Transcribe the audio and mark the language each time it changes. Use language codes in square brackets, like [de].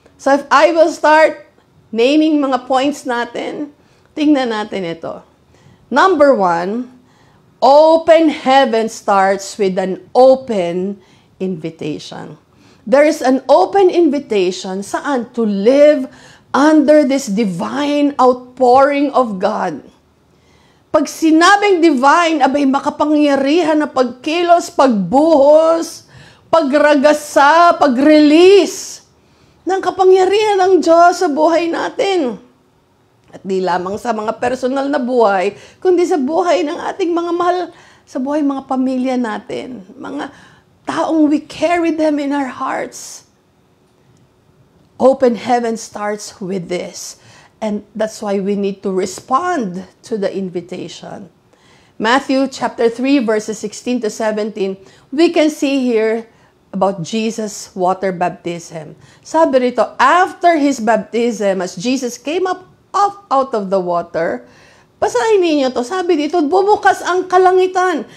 [en] So if I will start naming mga points natin, [tl] tingnan natin ito. [en] Number 1, open heaven starts with an open invitation. There is an open invitation [tl] saan [en] to live under this divine outpouring of God. [tl] Pag sinabing divine, abay makapangyarihan na pagkilos, pagbuhos, pagragasa, pag-release ng kapangyarihan ng Diyos sa buhay natin. At di lamang sa mga personal na buhay, kundi sa buhay ng ating mga mahal, sa buhay mga pamilya natin, mga taong [en] we carry them in our hearts. Open heaven starts with this. And that's why we need to respond to the invitation. Matthew chapter 3, verses 16 to 17, we can see here about Jesus' water baptism. [tl] Sabi rito, [en] after His baptism, as Jesus came up out of the water, [tl] basahin niyo to, sabi dito, bumukas ang kalangitan.